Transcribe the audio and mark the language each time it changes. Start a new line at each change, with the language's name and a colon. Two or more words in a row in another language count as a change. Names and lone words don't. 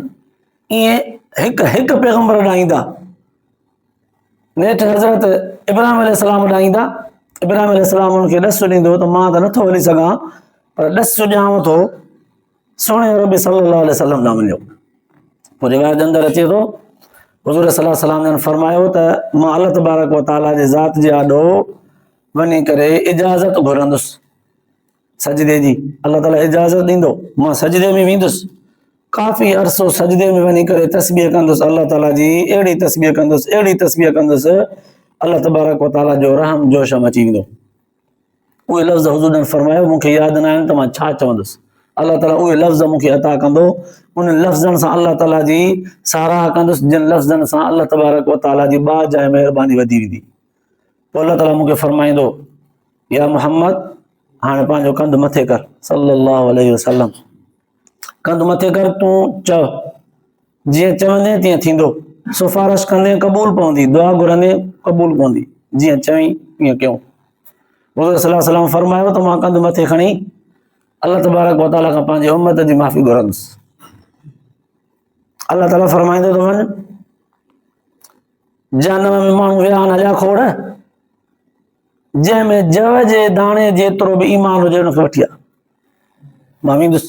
Sindhi: ईअं हिकु हिकु पैगंबर ॾांहुं ईंदा। नेठि हज़रत इब्राहिम अलैहिस्सलाम ॾांहुं ईंदा, इब्राहिम अलैहिस्सलाम उनखे ॾसु ॾींदो त मां त नथो हली सघां, पर ॾसु ॾियांव थो सोणे रबी
Arabic: صلى الله عليه وسلم
Sindhi: ॾांहुं वञो। पोइ रिवायत जे अंदरि अचे थो, हुज़ूर
Arabic: صلى الله عليه وسلم
Sindhi: जन फरमायो त मां अल्लाह
Arabic: تبارك وتعالى
Sindhi: जे ज़ात जे आॾो वञी करे इजाज़त घुरंदुसि सजदे जी। अल्लाह ताला इजाज़त ॾींदो, मां सजदे में वेंदुसि, काफ़ी अरसो सजदे में वञी करे तस्बीह कंदुसि, अल्लाह ताला जी अहिड़ी तस्बीह कंदुसि, अल्लाह
Arabic: تبارك وتعالى
Sindhi: जो रहम जोशम अची वेंदो। उहे लफ़्ज़ हुज़ूर जन फरमायो, मूंखे यादि न आहिनि त मां छा चवंदुसि, अल्लाह ताला उहे लफ़्ज़ मूंखे अता कंदो, उन लफ़्ज़नि सां अल्लाह ताला जी साराह कंदुसि, जिन लफ़्ज़नि सां अल्लाह
Arabic: تبارك وتعالى
Sindhi: जी बाज ऐं महिरबानी वधी वेंदी। पोइ अल्लाह ताला मूंखे फरमाईंदो, या मोहम्मद हाणे पंहिंजो कंधु मथे कर,
Arabic: صلى الله عليه وسلم,
Sindhi: कंधु मथे कर, तूं चव, जीअं चवंदे तीअं थींदो, सिफारिश कंदे क़बूल पवंदी, दुआ घुरंदे क़बूल पवंदी, जीअं चवईं तीअं कयूं। हुज़ूर
Arabic: صلى الله عليه وسلم
Sindhi: फरमायो त मां कंधु मथे खणी अल्लाह
Arabic: تبارك وتعالى
Sindhi: खां पंहिंजे उम्मत जी माफ़ी घुरंदुसि। अल्लाह ताला फरमाईंदो त वञ, जहन्नम में माण्हू विया आहिनि हलिया खोड़, जंहिंमें जव जे दाणे जेतिरो बि ईमान हुजे हुनखे वठी आ, मां वेंदुसि।